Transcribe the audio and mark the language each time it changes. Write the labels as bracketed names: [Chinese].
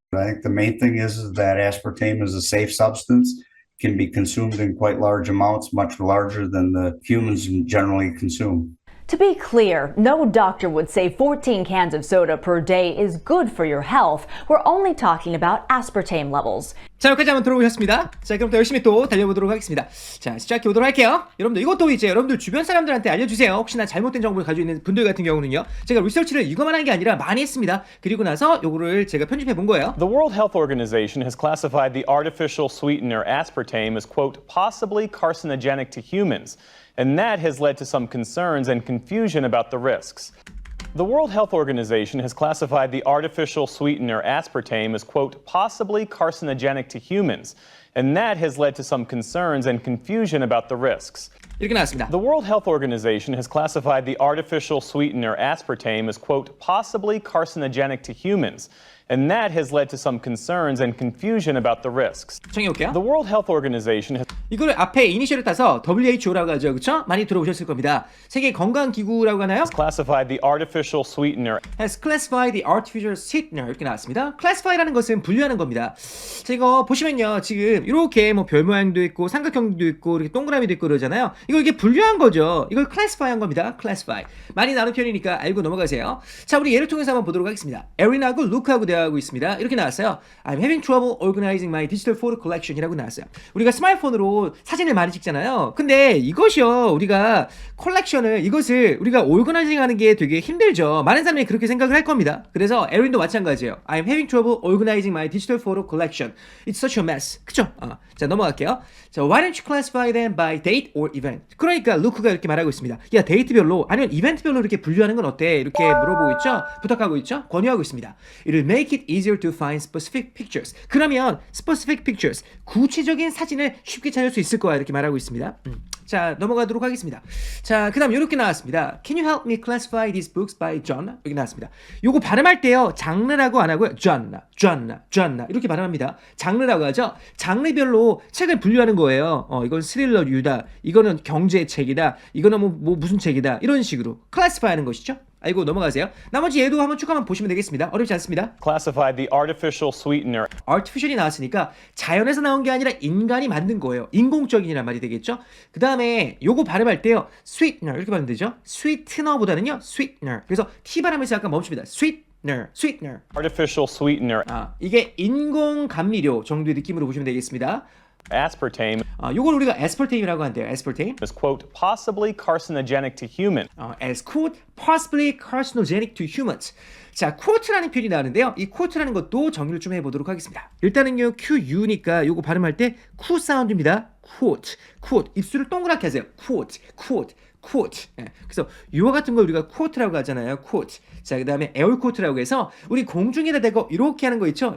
[English] I think the main thing is that aspartame is a safe substance, can be consumed in quite large amounts, much larger than the humans generally consume. To be clear, no doctor would say 14 cans of soda per day is good for your health. We're only talking about aspartame levels. [Korean] 자, 여기까지 한번 들어보셨습니다. 자, 그럼 또 열심히 또 달려보도록 하겠습니다. 자, 시작해보도록 할게요. 여러분들 이것도 이제 여러분들 주변 사람들한테 알려주세요. 혹시나 잘못된 정보를 가지고 있는 분들 같은 경우는요, 제가 리서치를 이거만 한 게 아니라 많이 했습니다. 그리고 나서 요거를 제가 편집해 본 거예요. [English] The World Health Organization has classified the artificial sweetener aspartame as, quote, possibly carcinogenic to humans, and that has led to some concerns and confusion about the risks. The World Health Organization has classified the artificial sweetener aspartame as, quote, possibly carcinogenic to humans, and that has led to some concerns and confusion about the risks. [Korean] 이렇게 나왔습니다. [English] The World Health Organization has classified the artificial sweetener aspartame as, quote, possibly carcinogenic to humans, and that has led to some concerns and confusion about the risks. [Korean] 정해볼게요. [English] The World Health Organization has [Korean] 이걸 앞에 이니셜을 따서 WHO라고 하죠. 그렇죠? 많이 들어보셨을 겁니다. 세계 건강기구라고 하나요? [English] Classified the artificial sweetener has classified the artificial sweetener [Korean] 이렇게 나왔습니다. classify라는 것은 분류하는 겁니다. 자, 이거 보시면요. 지금 이렇게 뭐 별 모양도 있고 삼각형도 있고 이렇게 동그라미도 있고 그러잖아요. 이게 분류한 거죠. 이걸 classify한 겁니다. [English] classify. [Korean] 많이 나오는 편이니까 알고 넘어가세요. 자, 우리 예를 통해서 한번 보도록 하겠습니다. 에린하고 루크하고 대화하고 있습니다. 이렇게 나왔어요. [English] I'm having trouble organizing my digital photo collection이라고 [Korean] 나왔어요. 우리가 스마트폰으로 사진을 많이 찍잖아요. 근데 이것이요. 우리가 컬렉션을 이것을 우리가 오거나이징 하는 게 되게 힘들죠. 많은 사람이 그렇게 생각을 할 겁니다. 그래서 에린도 마찬가지예요. [English] I'm having trouble organizing my digital photo collection. It's such a mess. [Korean] 그쵸? 자, 넘어갈게요. [English] 자, why don't you classify them by date or event? [Korean] 그러니까 루크가 이렇게 말하고 있습니다. 야, 데이트별로 아니면 이벤트별로 이렇게 분류하는 건 어때? 이렇게 물어보고 있죠? 부탁하고 있죠? 권유하고 있습니다. [English] It'll make it easier to find specific pictures. [Korean] 그러면 specific pictures, 구체적인 사진을 쉽게 찾을 수 있을 거야. 이렇게 말하고 있습니다. 자, 넘어가도록 하겠습니다. 자, 그 다음 이렇게 나왔습니다. [English] Can you help me classify these books by genre? [Korean] 여기 나왔습니다. 요거 발음할 때요. 장르라고 안 하고요. genre 이렇게 발음합니다. 장르라고 하죠. 장르별로 책을 분류하는 거예요. 이건 스릴러류다. 이거는 경제책이다. 이거는 뭐 무슨 책이다. 이런 식으로 classify 하는 것이죠. 알고 넘어가세요. 나머지 얘도 한번 쭉 한번 보시면 되겠습니다. 어렵지 않습니다. [English] classified the artificial sweetener [Korean] artificial이 나왔으니까 자연에서 나온 게 아니라 인간이 만든 거예요. 인공적인이란 말이 되겠죠. 그 다음에 요거 발음할 때요. sweetener 이렇게 발음 되죠. sweetener보다는요. [English] sweetener. [Korean] 그래서 T 발음에서 약간 멈춥니다. [English] sweetener. artificial sweetener [Korean] 이게 인공 감미료 정도의 느낌으로 보시면 되겠습니다. [English] aspartame [Korean] 요걸 우리가 aspartame이라고 한대요. [English] aspartame. is quote possibly carcinogenic to human as quote possibly carcinogenic to humans. [Korean] 자, quote라는 표현이 나오는데요. 이 quote라는 것도 정리를 좀 해보도록 하겠습니다. 일단은요, QU니까 요거 발음할 때 Q 사운드입니다. [English] quote. [Korean] 입술을 동그랗게 하세요. [English] quote. [Korean] 예, 그래서 이와 같은 걸 우리가 quote라고 하잖아요. [English] quote. [Korean] 자, 그 다음에 에어코트라고 해서 우리 공중에다 대고 이렇게 하는 거 있죠?